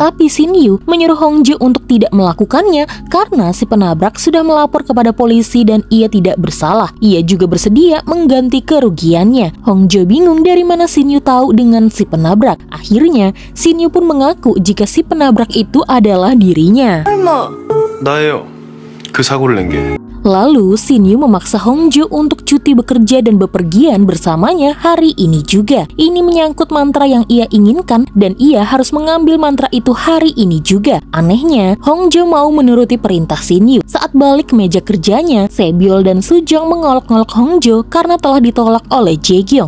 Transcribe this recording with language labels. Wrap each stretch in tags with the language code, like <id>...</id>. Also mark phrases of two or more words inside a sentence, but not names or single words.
<id>Tapi Shin Yu menyuruh Hongjo untuk tidak melakukannya karena si penabrak sudah melapor kepada polisi dan ia tidak bersalah. Ia juga bersedia mengganti kerugiannya. Hongjo bingung dari mana Shin Yu tahu dengan si penabrak. Akhirnya Shin Yu pun mengaku jika si penabrak itu adalah dirinya.</id> <ko>나예요. 그 사고를 낸 게.</ko> <id>Lalu Shin Yu memaksa Hongjo untuk cuti bekerja dan bepergian bersamanya hari ini juga. Ini menyangkut mantra yang ia inginkan dan ia harus mengambil mantra itu hari ini juga. Anehnya, Hongjo mau menuruti perintah Shin Yu. Saat balik ke meja kerjanya, Sebyol dan Sujong mengolok-olok Hongjo karena telah ditolak oleh Jae-kyung.</id>